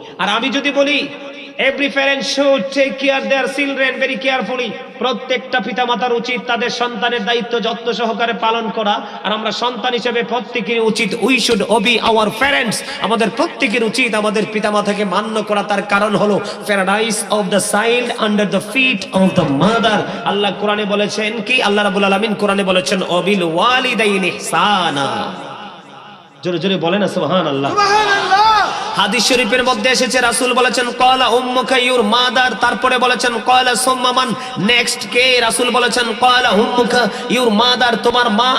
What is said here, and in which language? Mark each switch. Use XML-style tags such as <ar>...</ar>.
<bn>আর আমি যদি বলি</bn> <en>every parent should take care their children very carefully,</en> <bn>প্রত্যেকটা পিতামাতার উচিত তাদের সন্তানের দায়িত্ব যত্ন সহকারে পালন করা। আর আমরা সন্তান হিসেবে প্রত্যেকের উচিত</bn> <en>we should obey our parents,</en> <bn>আমাদের প্রত্যেকের উচিত আমাদের পিতামাতাকে মান্য করা। তার কারণ হলো</bn> <en>paradise of the child under the feet of the mother।</en> <bn>আল্লাহ কোরআনে বলেছেন কি? আল্লাহ রাব্বুল আলামিন কোরআনে বলেছেন</bn> <ar>অবিল ওয়ালিদাইনি ইহসানা।</ar> <bn>জোরে জোরে বলেন না সুবহানাল্লাহ। হাদিস শরীফের মধ্যে এসেছে, রাসূল বলেছেন</bn> <ar>ক্বালা উম্মুকা</ar> <en>your mother,</en> <bn>তারপরে বলেছেন</bn> <ar>ক্বালা সুম্মা মান,</ar> <bn>নেক্সট কে? রাসূল বলেছেন</bn> <ar>ক্বালা উম্মুকা</ar> <en>your mother,</en> <bn>তোমার মা।</bn>